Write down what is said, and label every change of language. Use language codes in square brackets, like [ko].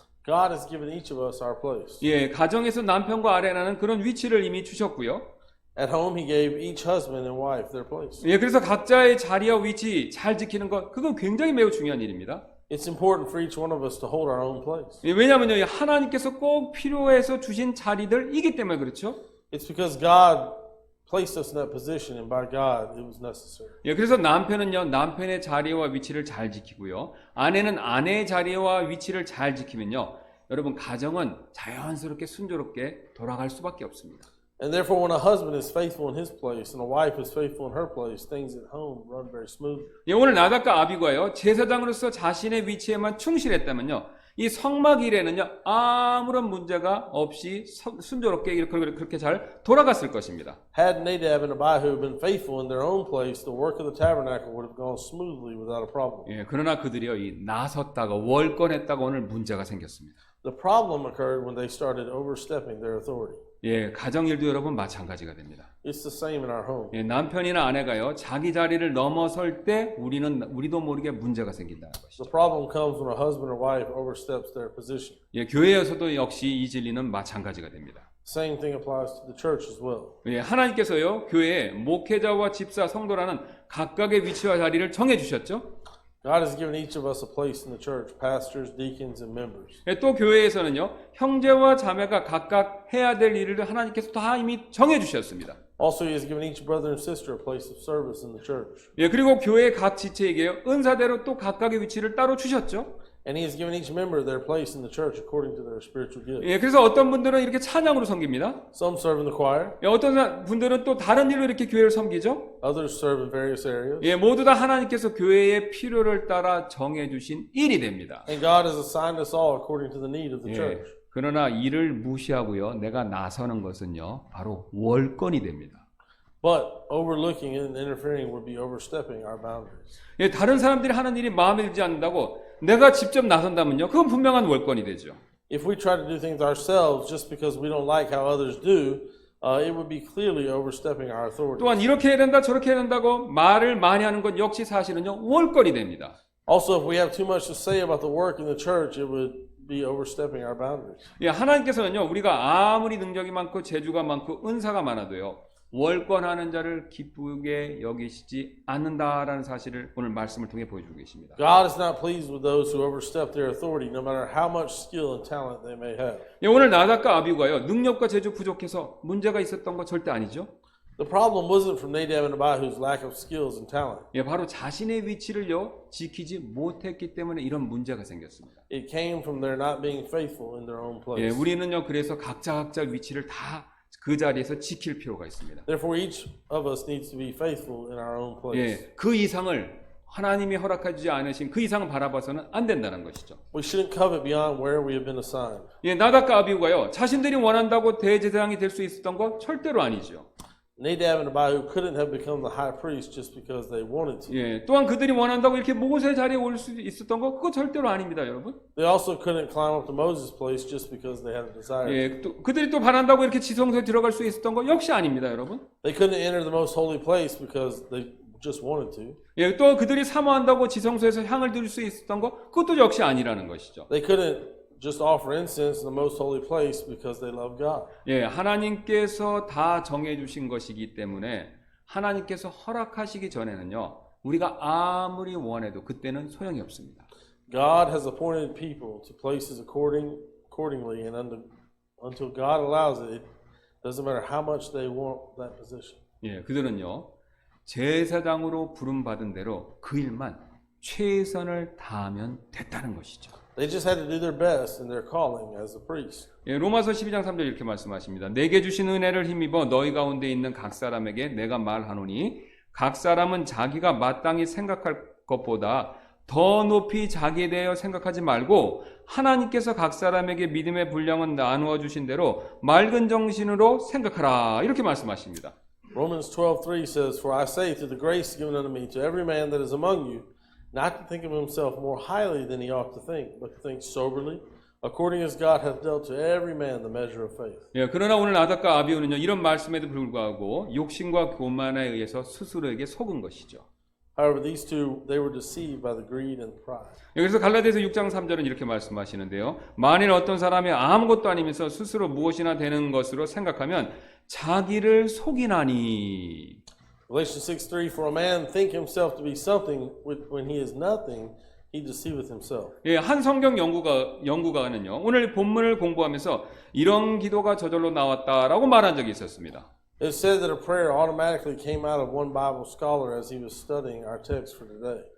[en] God has given each of us our place. [ko] 예, 가정에서 남편과 아내라는 그런 위치를 이미 주셨고요. [en] At home, He gave each husband and wife their place. [ko] 예, 그래서 각자의 자리와 위치 잘 지키는 것, 그건 굉장히 매우 중요한 일입니다. [en] It's important for each one of us to hold our own place. [ko] 예, 왜냐하면요, 하나님께서 꼭 필요해서 주신 자리들이기 때문에 그렇죠. [en] It's because God placed us in that position, and by God, it was necessary. [ko] 예, 그래서 남편은요, 남편의 자리와 위치를 잘 지키고요, 아내는 아내의 자리와 위치를 잘 지키면요, 여러분, 가정은 자연스럽게 순조롭게 돌아갈 수밖에 없습니다. [en] And therefore, when a husband is faithful in his place and a wife is faithful in her place, things at home run very smoothly. [ko] 예, 오늘 나답과 아비가요 제사장으로서 자신의 위치에만 충실했다면요 이 성막 일에는요 아무런 문제가 없이 순조롭게 그렇게 잘 돌아갔을 것입니다. [en] Had Nadab and Abihu been faithful in their own place, the work of the tabernacle would have gone smoothly without a problem. [ko] 예, 그러나 그들이요 이 나섰다가 월권했다가 오늘 문제가 생겼습니다. [en] The problem occurred when they started overstepping their authority. [ko] 예, 가정 일도 여러분 마찬가지가 됩니다. [en] It's the same in our home. [ko] 예, 남편이나 아내가요 자기 자리를 넘어설 때 우리도 모르게 문제가 생긴다는 것이죠. [en] The problem comes when a husband or wife oversteps their position. [ko] 예, 교회에서도 역시 이 진리는 마찬가지가 됩니다. [en] Same thing applies to the church as well. [ko] 예, 하나님께서요 교회에 목회자와 집사, 성도라는 각각의 위치와 자리를 정해 주셨죠. [en] God has given each of us a place in the church, pastors, deacons, and members. [ko] 예, 또 교회에서는요 형제와 자매가 각각 해야 될 일을 하나님께서 다 이미 정해 주셨습니다. [en] Also, He has given each brother and sister a place of service in the church. [ko] 예, 그리고 교회 각 지체에게요 은사대로 또 각각의 위치를 따로 주셨죠. [en] And He has given each member their place in the church according to their spiritual gift. [ko] 예, 그래서 어떤 분들은 이렇게 찬양으로 섬깁니다. [en] Some serve in the choir, [ko] 예, 어떤 분들은 또 다른 일로 이렇게 교회를 섬기죠. [en] others serve in various areas. [ko] 예, 모두 다 하나님께서 교회의 필요를 따라 정해 주신 일이 됩니다. [en] And God has assigned us all according to the need of the 예, church. [ko] 그러나 이를 무시하고요 내가 나서는 것은요 바로 월권이 됩니다. [en] But overlooking and interfering would be overstepping our boundaries. [ko] 예, 다른 사람들이 하는 일이 마음에 들지 않는다고 내가 직접 나선다면요 그건 분명한 월권이 되죠. [en] If we try to do things ourselves just because we don't like how others do, it would be clearly overstepping our authority. [ko] 또한 이렇게 해야 된다 저렇게 해야 된다고 말을 많이 하는 것 역시 사실은요 월권이 됩니다. [en] Also, if we have too much to say about the work in the church, it would be overstepping our boundaries. [ko] 예, 하나님께서는요 우리가 아무리 능력이 많고 재주가 많고 은사가 많아도요 월권하는 자를 기쁘게 여기시지 않는다라는 사실을 오늘 말씀을 통해 보여주고 계십니다. [en] God is not pleased with those who overstep their authority, no matter how much skill and talent they may have. [ko] 예, 오늘 나답과 아비후가요 능력과 재주 부족해서 문제가 있었던 거 절대 아니죠. [en] The problem wasn't from Nadab and Abihu's lack of skills and talent. [ko] 예, 바로 자신의 위치를요 지키지 못했기 때문에 이런 문제가 생겼습니다. [en] It came from their not being faithful in their own 예, place. [ko] 우리는요 그래서 각자 위치를 다 그 자리에서 지킬 필요가 있습니다. [en] Therefore, each of us needs to be faithful in our own place. [ko] 예, 그 이상을 하나님이 허락하지 않으신 그 이상을 바라봐서는 안 된다는 것이죠. [en] We shouldn't covet beyond where we have been assigned. [ko] 예, 나답과 아비후가요 자신들이 원한다고 대제사장이 될 수 있었던 거 절대로 아니죠. [en] Nadab and Abihu couldn't have become the high priest just because they wanted to. [ko] 예, 또한 그들이 원한다고 이렇게 모세 자리에 올 수 있었던 거 그거 절대로 아닙니다, 여러분. [en] They also couldn't climb up to Moses' place just because they had a desire. [ko] 예, 또 그들이 또 바란다고 이렇게 지성소에 들어갈 수 있었던 거 역시 아닙니다, 여러분. [en] They couldn't enter the most holy place because they just wanted to. [ko] 예, 또 그들이 사모한다고 지성소에서 향을 드릴 수 있었던 거 그것도 역시 아니라는 것이죠. [en] They couldn't just offer incense in the most holy place because they love God. [ko] 예, 하나님께서 다 정해 주신 것이기 때문에 하나님께서 허락하시기 전에는요. 우리가 아무리 원해도 그때는 소용이 없습니다. [en] God has appointed people to places accordingly, and until God allows it, it doesn't matter how much they want that position. [ko] 예, 그들은요. 제사장으로 부름 받은 대로 그 일만 최선을 다하면 됐다는 것이죠. [en] They just had to do their best in their calling as a priest. [ko] 예, 로마서 12장 3절 이렇게 말씀하십니다. 내게 주신 은혜를 힘입어 너희 가운데 있는 각 사람에게 내가 말하노니 각 사람은 자기가 마땅히 생각할 것보다 더 높이 자기에 대하여 생각하지 말고 하나님께서 각 사람에게 믿음의 분량은 나누어 주신 대로 맑은 정신으로 생각하라. 이렇게 말씀하십니다. [en] Romans 12:3 says, "For I say through the grace given unto me to every man that is among you, not to think of himself more highly than he ought to think, but to think soberly, according as God hath dealt to every man the measure of faith." [ko] 예, 그러나 오늘 나답과 아비후는요 이런 말씀에도 불구하고 욕심과 교만에 의해서 스스로에게 속은 것이죠. [en] However, these two, they were deceived by the greed and pride. [ko] 여기서 갈라디아서 6장 3절은 이렇게 말씀하시는데요. 만일 어떤 사람이 아무것도 아니면서 스스로 무엇이나 되는 것으로 생각하면 자기를 속이나니. [en] Galatians 6:3, "For a man think himself to be something when he is nothing, he deceiveth himself." [ko] 예, 한 성경 연구가는요. 오늘 본문을 공부하면서 이런 기도가 저절로 나왔다라고 말한 적이 있었습니다. [en] It said that a prayer automatically came out of one Bible scholar as he was studying our text for today.